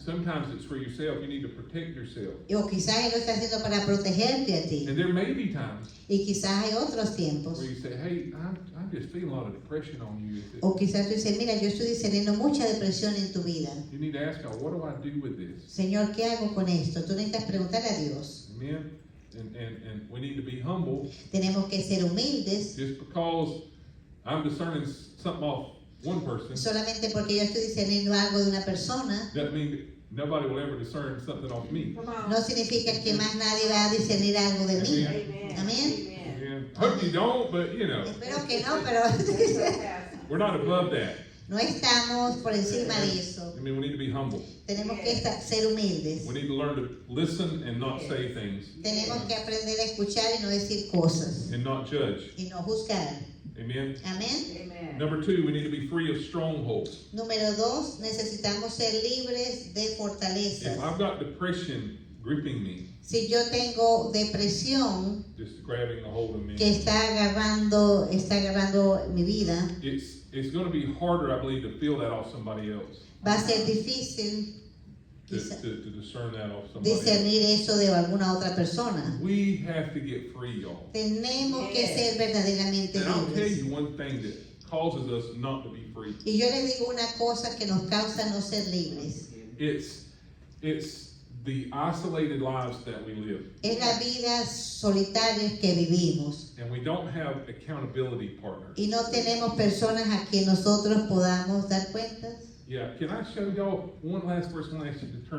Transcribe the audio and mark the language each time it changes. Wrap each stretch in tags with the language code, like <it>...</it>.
<en>Sometimes it's for yourself. You need to protect yourself.</en> <es>O quizás Él lo está haciendo para protegerte a ti.</es> <en>And there may be times</en> <es>Y quizás hay otros tiempos.</es> <en>where you say, hey, I'm just feeling a lot of depression on you.</en> <es>O quizás tú dices, mira, yo estoy discerniendo mucha depresión en tu vida.</es> <en>You need to ask God, what do I do with this?</en> <es>Señor, ¿qué hago con esto? Tú necesitas preguntar a Dios.</es> <en>Amen? And we need to be humble.</en> <es>Tenemos que ser humildes.</es> <en>Just because I'm discerning something off one person</en> <es>Solamente porque yo estoy discerniendo algo de una persona,</es> <en>doesn't mean that nobody will ever discern something off me.</en> <es>no significa que más nadie va a discernir algo de mí. Amén.</es> <en>Amen. I hope you don't, but you know,</en> <es>Espero que no, pero</es> <en>we're not above that.</en> <es>no estamos por encima de eso.</es> <en>I mean, we need to be humble.</en> <es>Tenemos que ser humildes.</es> <en>We need to learn to listen and not say things</en> <es>Tenemos que aprender a escuchar y no decir cosas</es> <en>and not judge.</en> <es>y no juzgar.</es> <en>Amen.</en> <es>Amén.</es> <en>Number 2, we need to be free of strongholds.</en> <es>Número 2, necesitamos ser libres de fortalezas.</es> <en>If I've got depression gripping me,</en> <es>Si yo tengo depresión</es> <en>just grabbing a hold of me,</en> <es>que está agarrando mi vida,</es> <en>it's going to be harder, I believe, to feel that off somebody else.</en> <es>va a ser difícil</es> <en>To</en> <es>quizá,</es> <en>discern that off somebody else.</en> <es>discernir eso de alguna otra persona.</es> <en>We have to get free, y'all.</en> <es>Tenemos que ser verdaderamente</es> <en>And I'll tell</en> <es>libres.</es> <en>you one thing that causes us not to be free.</en> <es>Y yo les digo una cosa que nos causa no ser libres.</es> <en>It's the isolated lives that we live.</en> <es>Es la vida solitaria que vivimos.</es> <en>And we don't have accountability partners.</en> <es>Y no tenemos personas a quien nosotros podamos dar cuentas.</es> <en>Yeah, can I show y'all one last verse? I want to ask you to turn</en>